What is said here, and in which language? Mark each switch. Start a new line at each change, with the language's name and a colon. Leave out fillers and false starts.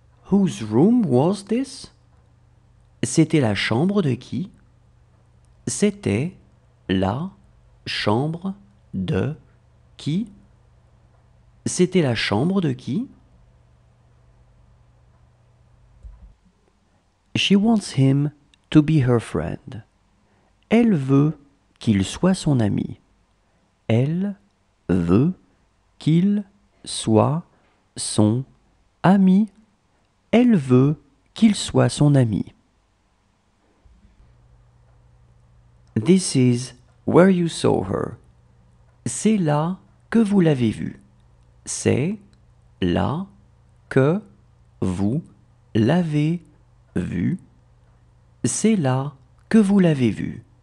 English: Whose room was this?
French: C'était la chambre de qui? C'était la chambre de qui? C'était la chambre de qui?
English: She wants him to be her friend.
French: Elle veut qu'il soit son ami. Elle veut qu'il soit son ami. Elle veut qu'il soit son ami.
English: This is where you saw her.
French: C'est là que vous l'avez vue. C'est là que vous l'avez vue. C'est là que vous l'avez vu.